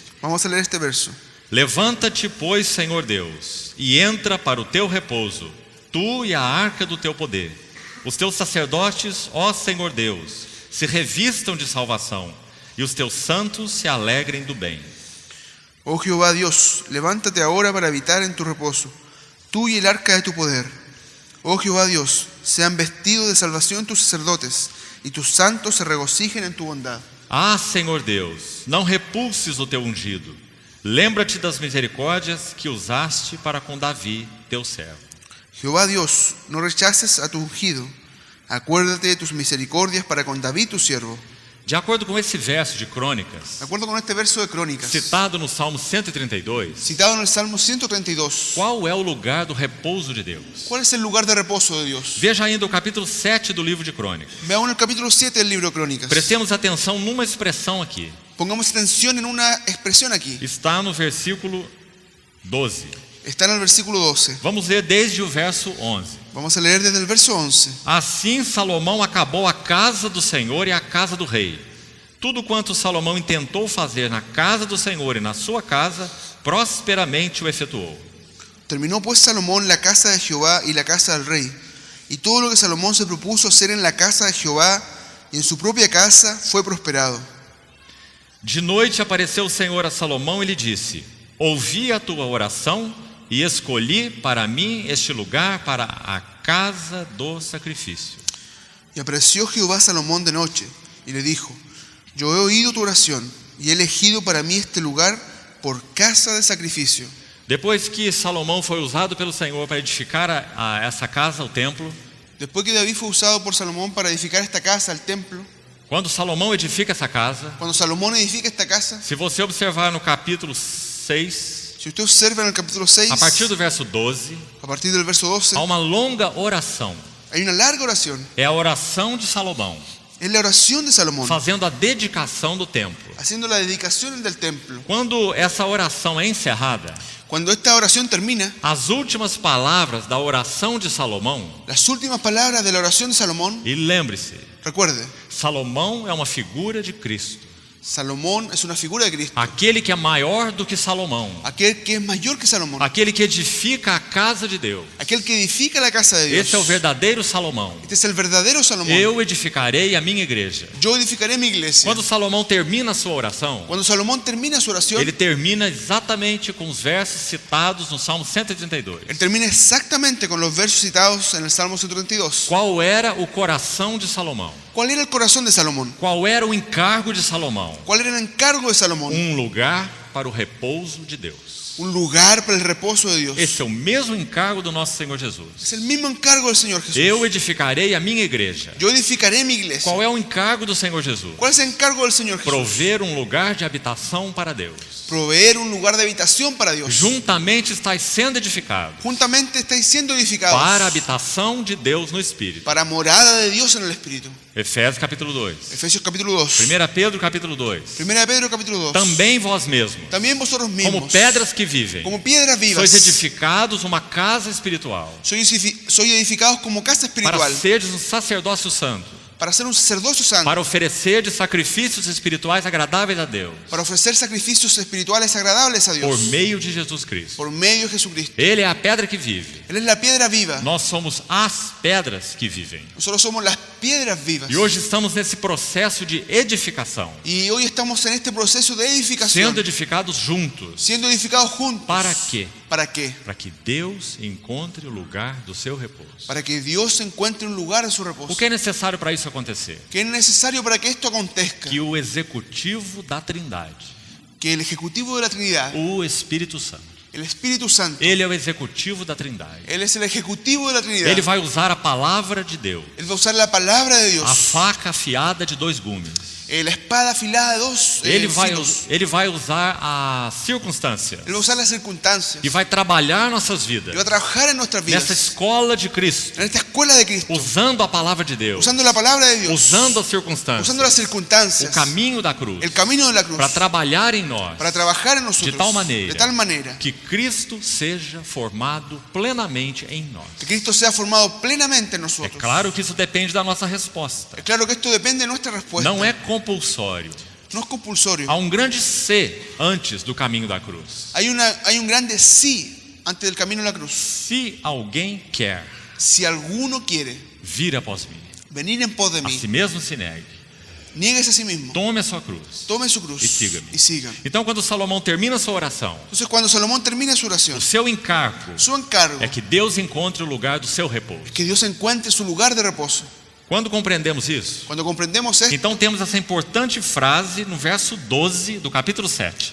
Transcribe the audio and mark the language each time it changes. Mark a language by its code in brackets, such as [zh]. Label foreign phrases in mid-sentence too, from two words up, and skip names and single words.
[es] Vamos a leer este verso. [pt] Levanta-te, pois, Senhor Deus, e entra para o teu repouso, tu e a arca do teu poder. Os teus sacerdotes, ó Senhor Deus, se revistam de salvação, e os teus santos se alegrem do bem. [es] Oh Jehová Dios, levántate ahora para habitar en tu reposo, tú y el arca de tu poder. Oh Jehová Dios, sean vestidos de salvación tus sacerdotes, y tus santos se regocijen en tu bondad. [pt] Ah, Senhor Deus, não repulses o teu ungido. Lembra-te das misericórdias que usaste para com Davi, teu servo. [es] Jehová Dios, no rechaces a tu ungido. Acuérdate de tus misericordias para con David tu siervo. [pt] De acordo com esse verso de Crônicas, [es] De acuerdo con este verso de Crónicas, [pt] citado no Salmo 132, [es] citado en el Salmo 132, [pt] qual é o lugar do repouso de Deus? [es] ¿cuál es el lugar de reposo de Dios? [pt] Veja ainda o capítulo 7 do livro de Crônicas. [es] Veamos el capítulo 7 del libro de Crónicas. [pt] Prestemos atenção numa expressão aqui. [es] Pongamos atención en una expresión aquí. [pt] Está no versículo 12. [es] Está en el versículo 12. [pt] Vamos ler desde o verso 11. [es] Vamos a leer desde el verso 11. [pt] Assim Salomão acabou a casa do Senhor e a casa do rei. Tudo quanto Salomão intentou fazer na casa do Senhor e na sua casa, prosperamente o efetuou. [es] Terminó pues Salomón la casa de Jehová y la casa del rey. Y todo lo que Salomón se propuso hacer en la casa de Jehová y en su propia casa fue prosperado. [pt] De noite apareceu o Senhor a Salomão e lhe disse: ouvi a tua oração e escolhi para mim este lugar para a casa do sacrifício. [es] Y apareció Jehová a Salomón de noche y le dijo: yo he oído tu oración y he elegido para mí este lugar por casa de sacrificio. [pt] Depois que Salomão foi usado pelo Senhor para edificar essa casa, o templo, [es] Después que David fue usado por Salomón para edificar esta casa, el templo, [pt] quando Salomão edifica essa casa, [es] cuando Salomón edifica esta casa, [pt] se você observar no capítulo 6, [es] si usted observa en el capítulo 6, [pt] a partir do verso 12, [es] a partir del verso 12, [pt] há uma longa oração. [es] hay una larga oración. [pt] É a oração de Salomão, [es] Es la oración de Salomón, [pt] fazendo a dedicação do templo. [es] haciendo la dedicación del templo. [pt] Quando essa oração é encerrada, [es] Cuando esta oración termina, [pt] as últimas palavras da oração de Salomão, [es] las últimas palabras de la oración de Salomón, [pt] e lembre-se, [es] recuerde, [pt] Salomão é uma figura de Cristo, [es] Salomón es una figura de Cristo, [pt] aquele que é maior do que Salomão, [es] aquel que es mayor que Salomón, [pt] aquele que edifica a casa de Deus. [es] aquel que edifica la casa de Dios. [pt] Esse é o verdadeiro Salomão. [es] Este es el verdadero Salomón. [pt] Eu edificarei a minha igreja. [es] Yo edificaré mi iglesia. [pt] Quando Salomão termina a sua oração, [es] Cuando Salomón termina su oración, [pt] ele termina exatamente com os versos citados no Salmo 132. [es] él termina exactamente con los versos citados en el Salmo 132. [pt] Qual era o coração de Salomão? [es] ¿Cuál era el corazón de Salomón? [pt] Qual era o encargo de Salomão? [es] ¿Cuál era el encargo de Salomón? [pt] Lugar para o repouso de Deus. [es] Un lugar para el reposo de Dios. [pt] Esse é o mesmo encargo do nosso Senhor Jesus. [es] Es el mismo encargo del Señor Jesús. [pt] Eu edificarei a minha igreja. [es] Yo edificaré mi iglesia. [pt] Qual é o encargo do Senhor Jesus? [es] ¿Cuál es el encargo del Señor Jesús? [pt] Prover um lugar de habitação para Deus. [es] Proveer un lugar de habitación para Dios. [pt] Juntamente estáis sendo edificados [es] Juntamente estáis siendo edificados [pt] para a habitação de Deus no Espírito. [es] para morada de Dios en el Espíritu. [pt] Efésios capítulo 2. [es] Efesios capítulo 2. [pt] 1 Pedro capítulo 2. [es] 1 Pedro capítulo 2. [pt] Também vós mesmos, [es] También vosotros mismos, [pt] como pedras que vivem, [es] como piedras vivas, [pt] sois edificados uma casa espiritual, [es] sois edificados como casa [pt] para [es] espiritual, [pt] seres um sacerdócio santo, [es] para ser un sacerdocio santo, [pt] para oferecer de sacrifícios espirituais agradáveis a Deus, [es] para ofrecer sacrificios espirituales agradables a Dios, [pt] por meio de Jesus Cristo. [es] por medio de Jesucristo. [pt] Ele é a pedra que vive. [es] Él es la piedra viva. [pt] Nós somos as pedras que vivem. [es] Nosotros somos las piedras vivas. [pt] E hoje estamos nesse processo de edificação, [es] Y hoy estamos en este proceso de edificación, [pt] sendo edificados juntos. [es] siendo edificados juntos. [pt] Para quê? [es] ¿Para qué? [pt] Para que Deus encontre o lugar do seu repouso. [es] Para que Dios encuentre un lugar en su reposo. [pt] O que é necessário para isso acontecer? [es] ¿Qué es necesario para que esto acontezca? [pt] Que o executivo da Trindade, [es] Que el Ejecutivo de la Trinidad, [pt] o Espírito Santo, [es] el Espíritu Santo, [pt] ele é o executivo da Trindade. [es] Él es el Ejecutivo de la Trinidad. [pt] Ele vai usar a palavra de Deus, [es] Él va a usar la palabra de [pt] a [es] Dios, [pt] faca afiada de dois gumes, [es] La espada afilada de dos [pt] Ele [es] filos. [pt] vai usar as circunstâncias [es] Él va a usar las circunstancias. [pt] e vai trabalhar nossas vidas [es] Y va a trabajar en nuestras [pt] nessa [es] vidas. [pt] escola de Cristo, [es] En esta escuela de Cristo. [pt] usando a palavra de Deus, [es] Usando la palabra de Dios. [pt] usando as [es] Usando las [pt] circunstâncias, o [es] circunstancias. [pt] caminho da cruz, [es] El camino de la cruz. [pt] para trabalhar em nós, [es] Para trabajar en nosotros. [pt] de tal maneira que que Cristo seja formado plenamente em nós. [es] Cristo sea formado plenamente en [pt] É [es] nosotros. [pt] claro que isso depende da nossa resposta. [es] Es claro que esto depende de nuestra respuesta. [pt] Não é compulsório. [es] No es compulsorio. [pt] Há um grande C antes do caminho da cruz. [es] Hay un grande sí antes del camino de la cruz. [pt] Se alguém quer [es] Si alguno quiere [pt] vir após mim, [es] venir en pos de [pt] a [es] mí, [pt] si mesmo se negue, [es] niegues a sí mismo, [pt] tome a sua cruz [es] tome su cruz [pt] e siga-me. [es] y siga. [pt] Então, quando Salomão termina sua oração, [es] Entonces, cuando Salomón termina su oración, [pt] o seu encargo [es] su encargo [pt] é que Deus encontre o lugar do seu repouso. [es] es que Dios encuentre su lugar de reposo. [pt] Quando compreendemos isso, [es] Cuando comprendemos esto, [pt] então temos essa importante frase no verso 12 do capítulo 7.